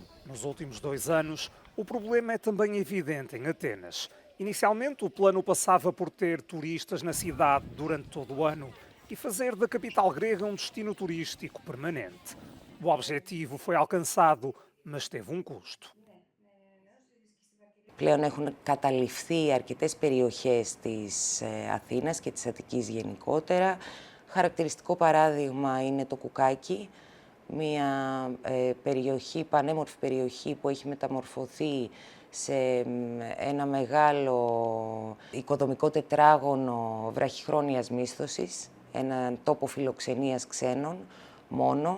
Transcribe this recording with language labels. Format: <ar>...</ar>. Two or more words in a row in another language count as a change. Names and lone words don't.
<pt>Nos últimos 2 anos, o problema é também evidente em Atenas. Inicialmente, o plano passava por ter turistas na cidade durante todo o ano e fazer da capital grega um destino turístico permanente. O objetivo foi alcançado, mas teve um custo.</pt> <el>Πλέον έχουν καταληφθεί αρκετές περιοχές της Αθήνας και της Αττικής γενικότερα. Χαρακτηριστικό παράδειγμα είναι το Κουκάκι, μια περιοχή, πανέμορφη περιοχή που έχει μεταμορφωθεί σε ένα μεγάλο οικοδομικό τετράγωνο βραχυχρόνιας μίσθωσης, έναν τόπο φιλοξενίας ξένων μόνο.</el>